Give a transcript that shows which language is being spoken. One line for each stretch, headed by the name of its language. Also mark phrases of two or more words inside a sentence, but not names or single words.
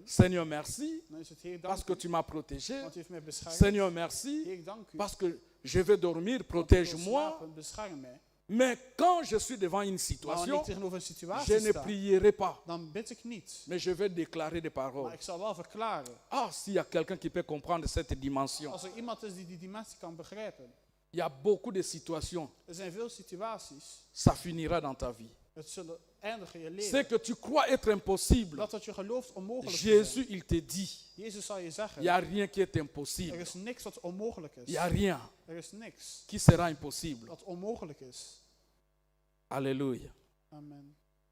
French: Seigneur merci,
Dutch: dan is het Heer
French: parce
Dutch: dank
French: que
Dutch: u,
French: tu m'as protégé.
Dutch: want u heeft mij beschermd.
French: Seigneur merci,
Dutch: Heer dank u,
French: parce que je vais dormir,
Dutch: want ik wil
French: protège-moi.
Dutch: slapen, bescherm mij.
French: Mais quand je suis devant une
Dutch: Maar wanneer
French: situation,
Dutch: ik tegenover een
French: je
Dutch: situatie
French: ne
Dutch: sta,
French: prierai pas,
Dutch: dan bid ik niet.
French: mais je vais déclarer des
Dutch: Maar
French: paroles.
Dutch: ik zal wel verklaren.
French: Ah, s'il y a quelqu'un qui peut comprendre cette dimension.
Dutch: Als er iemand is die die dimensie kan begrijpen.
French: Il y a beaucoup de situations,
Dutch: Er zijn veel situaties,
French: ça finira dans ta vie.
Dutch: het zullen eindigen in je
French: Ce
Dutch: leven.
French: que tu crois être impossible,
Dutch: Dat wat je gelooft onmogelijk is.
French: Jésus, il te dit,
Dutch: Jezus zal je
French: il
Dutch: zeggen,
French: n'y a rien qui est
Dutch: er
French: impossible.
Dutch: is niks wat onmogelijk
French: Il
Dutch: is.
French: n'y a rien
Dutch: Er is niks
French: qui sera impossible.
Dutch: wat onmogelijk is.
French: Alléluia.
Dutch: Amen.